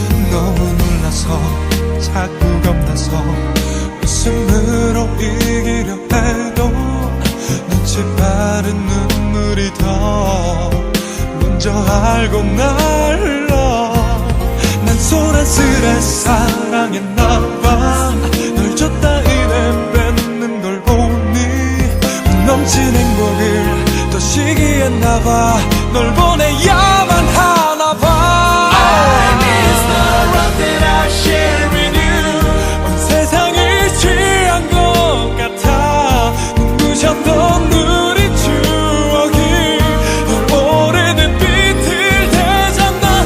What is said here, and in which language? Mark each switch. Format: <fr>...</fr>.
<ko>너무 놀라서 자꾸 겁나서 웃음으로 이기려 해도 눈치 빠른 눈물이 더 먼저 알고 날라. 난 소란스레 사랑했나봐. 널 줬다 이래 뺏는 걸 보니 넘친 행복을 더 시기했나봐. 널 보내야만 하나봐.</ko> <en>I miss the love that I share with you.</en> <ko>온 세상이 취한 것 같아. 눈부셨던 우리 추억이 널 오래된 빛을 되잖아.</ko>